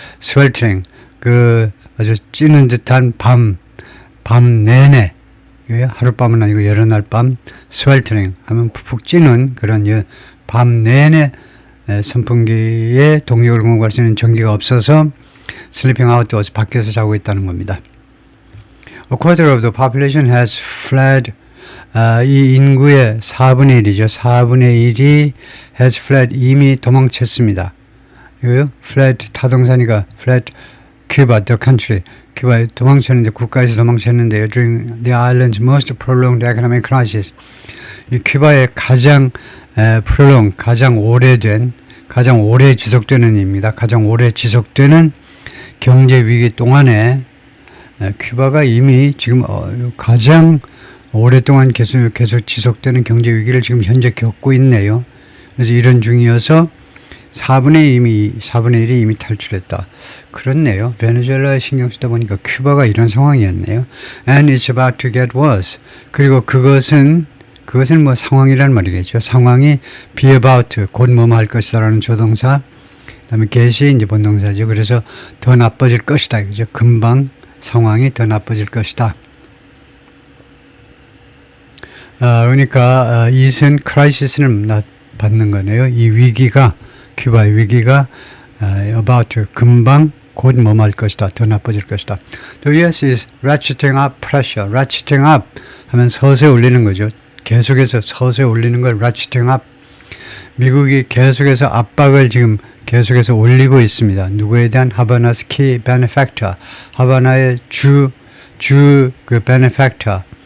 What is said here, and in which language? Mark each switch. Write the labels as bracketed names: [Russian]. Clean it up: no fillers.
[Korean] sweltering 그 아주 찌는 듯한 밤 내내 하룻밤은 아니고 여러 날 밤 sweltering 하면 푹푹 찌는 그런 밤 내내 선풍기에 동력을 공급할 수 있는 전기가 없어서 [English] sleeping outdoors [Korean] 밖에서 자고 있다는 겁니다. [English] A quarter of the population has fled [Korean] 이 인구의 4분의 1이죠. 4분의 1이 [English] has fled [Korean] 이미 도망쳤습니다. 이거요? [English] fled [Korean] 타동사니까 [English] fled Cuba, the country. [Korean] 큐바에 도망쳤는데 국가에서 도망쳤는데요. [English] During the island's most prolonged economic crisis. [Korean] 이 큐바의 가장 가장 오래 지속되는 일입니다. 가장 오래 지속되는 경제 위기 동안에 큐바가 이미 지금 가장 오랫동안 계속 지속되는 경제 위기를 지금 현재 겪고 있네요. 그래서 이런 중이어서 4분의 1이 이미 탈출했다. 그렇네요. 베네수엘라에 신경 쓰다 보니까 큐바가 이런 상황이었네요. [English] And it's about to get worse. [Korean] 그리고 그것은 상황이란 말이겠죠. 상황이 [English] be about, [Korean] 곧 뭐뭐 할 것이다 라는 조동사, 그 다음에 get이 이제 본동사죠. 그래서 더 나빠질 것이다. 그죠? 금방 상황이 더 나빠질 것이다. 그러니까 이은 크라이시스를 받는 거네요. 이 위기가 큐바의 위기가 [English] about to [Korean] 금방 곧 뭐할 것이다. 더 나빠질 것이다. [English] The US is ratcheting up pressure. ratcheting up [Korean] 하면 서서히 올리는 거죠. 계속해서 서서히 올리는 걸 ratcheting up. 미국이 계속해서 압박을 지금 계속해서 올리고 있습니다. 누구에 대한? [English] 하바나's key benefactor. [Korean] 하바나의 주 그 [English] benefactor.